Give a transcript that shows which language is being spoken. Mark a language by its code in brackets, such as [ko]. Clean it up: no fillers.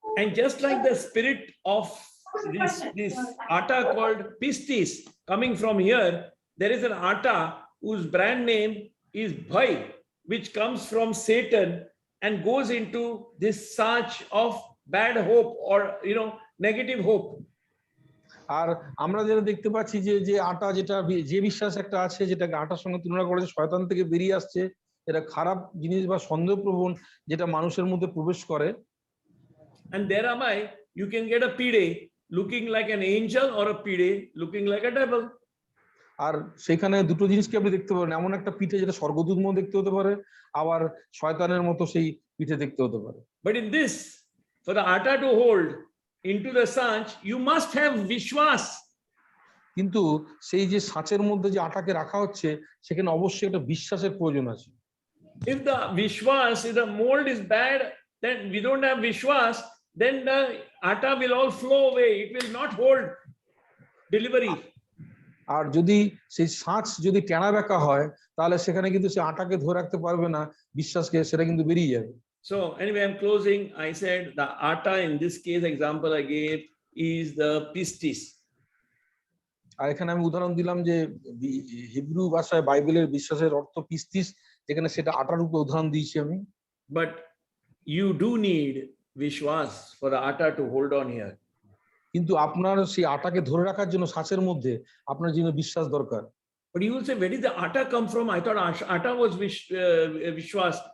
[en] And just like the spirit of this atta called pistis coming from here, there is an atta whose brand name is bhai, which comes from Satan and goes into this search of bad hope or negative hope. [bn] আর আমরা যেটা দেখতে পাচ্ছি যে যে আটা, যেটা যে বিশ্বাস একটা আছে যেটাকে আটার সঙ্গে তুলনা করে শয়তান থেকে বেরিয়ে আসছে, এটা খারাপ জিনিস বা সন্দেহপ্রবণ যেটা মানুষের মধ্যে প্রবেশ করে। [en] And there am I, you can get a pide looking like an angel or a pide looking like a devil. [bn] আর সেখানে দুটো জিনিসকে আপনি দেখতে পারেন, এমন একটা পিঠে যেটা স্বর্গদূত মতো দেখতে হতে পারে, আবার শয়তানের মতো সেই পিঠে দেখতে হতে পারে। [en] But in this, for the atta to hold into the sanch, you must have vishwas. [bn] কিন্তু সেই যে সাঁচের মধ্যে যে আটাকে রাখা হচ্ছে, সেখানে অবশ্যই একটা বিশ্বাসের প্রয়োজন আছে। [en] If the vishwas, if the mold is bad, then we don't have vishwas, then the atta will all flow away. It will not hold delivery. [bn] আর যদি সেই সাঁচ যদি টেনা বেঁকা হয়, তাহলে সেখানে কিন্তু সে আটাকে ধরে রাখতে পারবে না বিশ্বাসকে, সেটা কিন্তু বেরিয়ে যাবে। [en] So anyway, I'm closing. I said the atta in this case example I gave is the pistis. [bn] আর এখানে আমি উদাহরণ দিলাম যে হিব্রু ভাষায় বাইবেলের বিশ্বাসের অর্থ পিস্তিস, যেখানে সেটা আটার রূপে উদাহরণ দিয়েছি আমি। [en] But you do need vishwas for the atta to hold on here. [bn] কিন্তু আপনার সেই আটাকে ধরে রাখার জন্য সাঁচের মধ্যে আপনার জন্য বিশ্বাস দরকার। [en] But you will say, where did the atta come from? I thought atta was vishwas.